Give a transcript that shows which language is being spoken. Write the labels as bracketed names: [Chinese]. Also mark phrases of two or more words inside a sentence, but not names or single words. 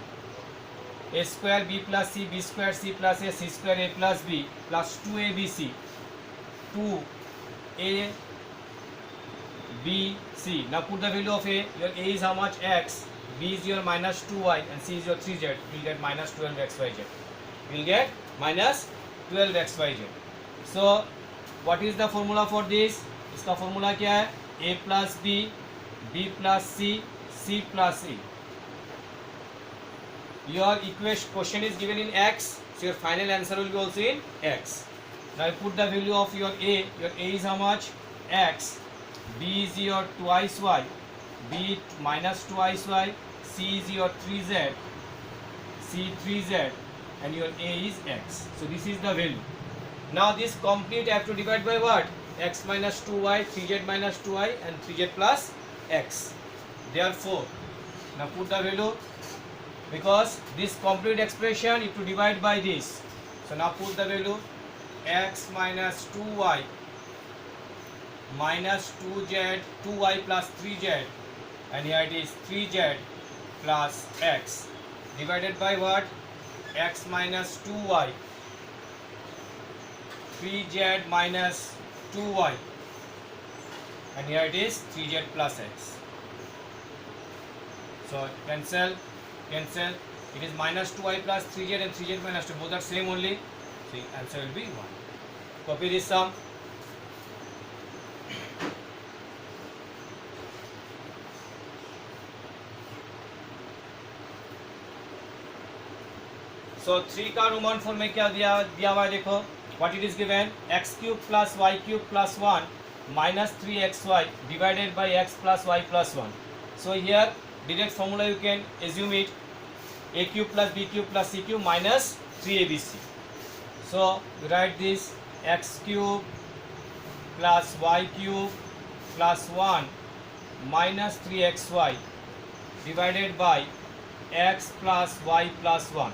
[English] A square b plus c, b square c plus a, c square a plus b plus 2abc, 2a b c. Now put the value of a. Your a is how much? X. B is your minus 2y and c is your 3z. You will get minus 12xyz. You will get minus 12xyz. So what is the formula for this? [Hindi] इसका formula क्या है? [English] A plus b, b plus c, c plus a. Your question is given in x, so your final answer will be also in x. Now you put the value of your a. Your a is how much? X. B is your twice y, b minus twice y, c is your 3z, c 3z, and your a is x. So this is the value. Now this complete I have to divide by what? X minus 2y, 3z minus 2y, and 3z plus x. Therefore, now put the value, because this complete expression you have to divide by this. So now put the value, x minus 2y minus 2z, 2y plus 3z, and here it is 3z plus x, divided by what? X minus 2y, 3z minus 2y, and here it is 3z plus x. So cancel. It is minus 2y plus 3z and 3z minus 2, both are same only. So answer will be 1. Copy this sum. [Hindi] So 3 का [English] Roman form [Hindi] में क्या दिया हुआ है देखो. [English] What it is given? x cube plus y cube plus 1 minus 3xy divided by x plus y plus 1. So here direct formula you can assume it, a cube plus b cube plus c cube minus 3abc. So we write this, x cube plus y cube plus 1 minus 3xy divided by x plus y plus 1.